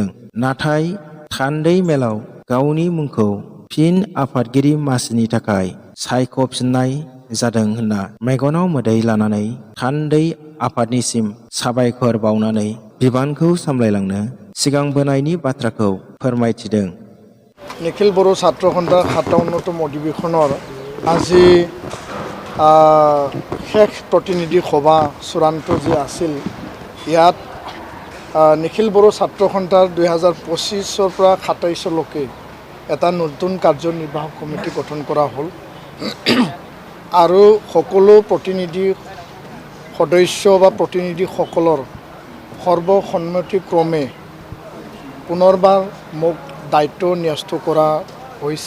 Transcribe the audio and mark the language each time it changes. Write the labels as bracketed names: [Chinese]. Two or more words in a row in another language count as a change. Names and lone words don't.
[Bodo] नाथाय थान्दै मेलाव गावनि मुंखौ फिन आफादगिरि मासिनि थाखाय सायख'फिननाय जादों होनना मेगनाव मोदै लानानै थान्दै आफादनिसिम साबायखर बावनानै बिबानखौ सामलायलांनो सिगांबोनायनि बाथ्राखौ फोरमायथिदों। [Assamese] निखिल बर' ছাত্ৰ সন্থাৰ 57তম অধিৱেশনৰ আজি শেষ প্ৰতিনিধি সভা চূড়ান্ত যি আছিল ইয়াত নিখিল বড়ো ছাত্ৰ সন্থাৰ 2025 পৰা 27 লৈকে এটা নতুন কাৰ্যনিৰ্বাহক কমিটি গঠন কৰা হ'ল আৰু সকলো প্ৰতিনিধি সদস্য বা প্ৰতিনিধিসকলৰ সৰ্বসন্মতিক্ৰমে পুনৰবাৰ মোক দায়িত্ব ন্যস্ত কৰা হৈছে।